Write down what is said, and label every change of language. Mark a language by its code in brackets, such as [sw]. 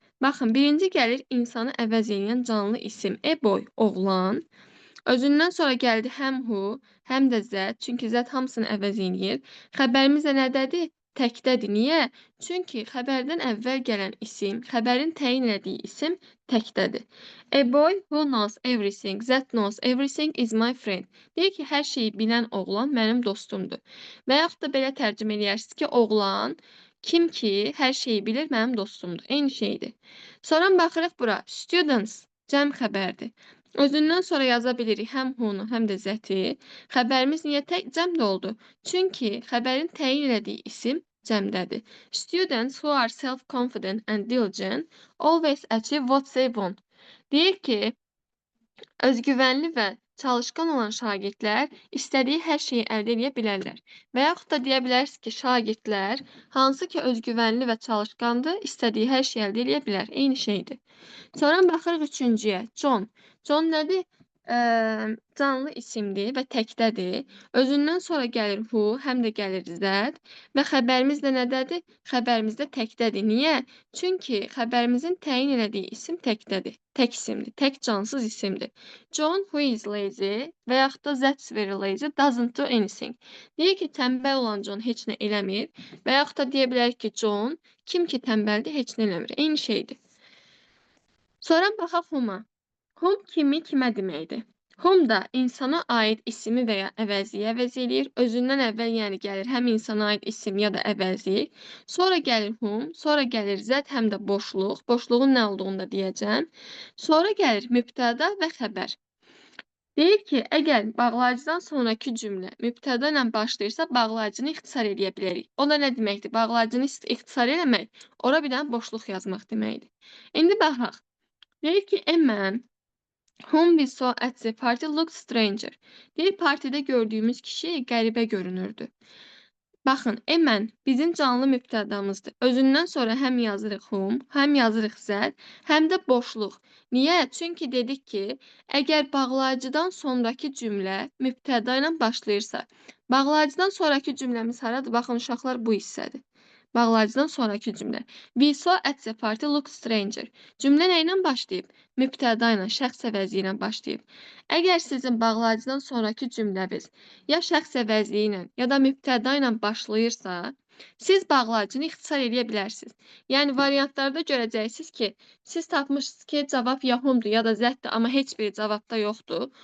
[az] Baxın, birinci gəlir insanı əvəz edən canlı isim. Boy, oğlan. Özündən sonra gəldi həm who, həm də zət. Çünki zət hamısını əvəz edir. Xəbərimiz də nədədir? Təkdədir. Niyə? Çünki xəbərdən əvvəl gələn isim, xəbərin təyin etdiyi isim təkdədir. [en] A boy who knows everything, that knows everything is my friend. [az] Deyir ki, hər şeyi bilən oğlan mənim dostumdur. Və yaxud da belə tərcümə edirsiniz ki, oğlan kim ki, hər şeyi bilir, mənim dostumdur. Eyni şeydir. Sonra baxırıq bura. Students, cəm xəbərdir. Özündən sonra yaza bilirik həm who-nu, həm də zəti. Xəbərimiz niyə cəmdə oldu? Çünki xəbərin təyin etdiyi isim cəmdədir. [en] Students who are self-confident and diligent always achieve what they want. [az] Deyir ki, özgüvənli və çalışqan olan şagirdlər istədiyi hər şeyi əldə edə bilərlər. Və yaxud da deyə bilərsiniz ki, şagirdlər hansı ki özgüvənli və çalışqandır, istədiyi hər şeyi əldə edə bilər. Eyni şeydir. Sonra baxırıq üçüncüyə. John. John nədir? Canlı isimdir və təkdədir. Özündən sonra gəlir who, həm də gəlir zət və xəbərimiz də nədədir? Xəbərimiz də təkdədir. Niyə? Çünki xəbərimizin təyin etdiyi isim təkdədir. Tək isimdir, tək cansız isimdir. [en] John who is lazy [az] və yaxud da [en] that's very lazy doesn't do anything. [az] Deyir ki, tənbəl olan John heç nə eləmir və yaxud da deyə bilərik ki, John kim ki tənbəldir, heç nə eləmir. Eyni şeydir. Sonra baxaq whom-a. Whom kimi kimə deməkdir? Whom da insana aid ismi və ya əvəzliyi əvəz eləyir. Özündən əvvəl yəni gəlir həm insana aid isim ya da əvəzlik. Sonra gəlir whom, sonra gəlir zət, həm də boşluq. Boşluğun nə olduğunu da deyəcəm. Sonra gəlir mübtəda və xəbər. Deyir ki, əgər bağlayıcıdan sonraki cümlə mübtəda ilə başlayırsa, bağlayıcını ixtisar edə bilərik. O da nə deməkdir? Bağlayıcını ixtisar eləmək, ora bir dənə boşluq yazmaq deməkdir. İndi baxaq. Deyir ki, [en] a man whom we saw at the party looked stranger. [az] Deyir, partidə gördüyümüz kişi qəribə görünürdü. Baxın, a man bizim canlı mübtədamızdır. Özündən sonra həm yazırıq whom, həm yazırıq zət, həm də boşluq. Niyə? Çünki dedik ki, əgər bağlayıcıdan sonraki cümlə mübtəda ilə başlayırsa, bağlayıcıdan sonraki cümləmiz haradır? Baxın, uşaqlar bu hissədir. Bağlayıcıdan sonraki cümlə. [en] We saw at the party look stranger. [az] Cümlə nə ilə başlayıb? Mübtəda ilə, şəxs əvəzi ilə başlayıb. Əgər sizin bağlayıcıdan sonraki cümləniz ya şəxs əvəzi ilə, ya da mübtəda ilə başlayırsa, siz bağlayıcını ixtisar edə bilərsiniz. Yəni variantlarda görəcəksiniz ki, siz tapmışsınız ki, cavab ya humdur, ya da zətdir, amma heç biri cavabda yoxdur.